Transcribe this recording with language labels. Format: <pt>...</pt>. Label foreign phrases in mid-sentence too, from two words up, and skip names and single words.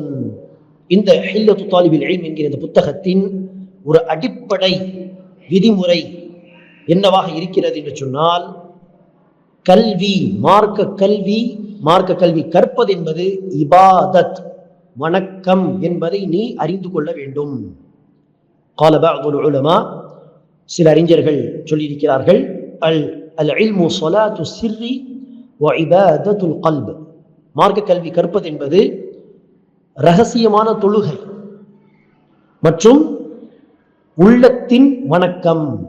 <ta>இந்த ஹில்யத்து தாலிபில் இல்ம் என்கிற இந்த புத்தகத்தின் ஒரு அடிப்படை விதிமுறை என்னவாக இருக்கிறது என்று சொன்னால், கல்வி, மார்க்க கல்வி கற்பது என்பது இபாதத், வணக்கம் என்பதை நீ அறிந்து கொள்ள வேண்டும்.</ta> <ar>قال بعض العلماء,</ar> <ta>சில அறிஞர்கள் சொல்லியிருக்கிறார்கள்,</ta> <ar>العلم صلاة السر وعبادة القلب,</ar> <ta>மார்க்க கல்வி கற்பது என்பது ரகசியமான தொழுகை மற்றும் உள்ளத்தின் வணக்கம்.</ta>